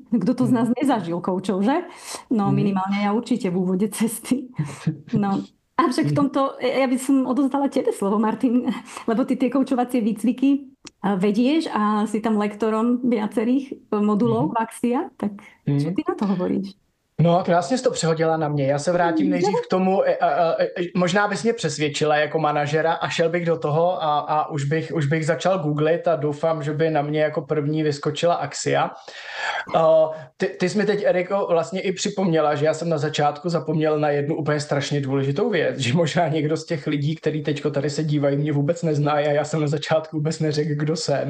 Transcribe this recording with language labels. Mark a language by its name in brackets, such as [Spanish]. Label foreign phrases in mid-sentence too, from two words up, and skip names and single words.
[Slovak] Kto to z nás nezažil koučov, že? No minimálne ja určite v úvode cesty. No. Avšak v tomto, ja by som odozdala tebe slovo, Martin, lebo ty tie koučovacie výcviky vedieš a si tam lektorom viacerých modulov Axia, tak čo ty na to hovoríš? No, [Czech] krásně jsi to přehodila na mě. Já se vrátím nejdřív k tomu, možná bys mě přesvědčila jako manažera a šel bych do toho a už bych začal googlit a doufám, že by na mě jako první vyskočila Axia. Ty jsi mi teď, Eriko, vlastně i připomněla, že já jsem na začátku zapomněl na jednu úplně strašně důležitou věc, že možná někdo z těch lidí, který teďko tady se dívají, mě vůbec neznají a já jsem na začátku vůbec neřekl, kdo jsem.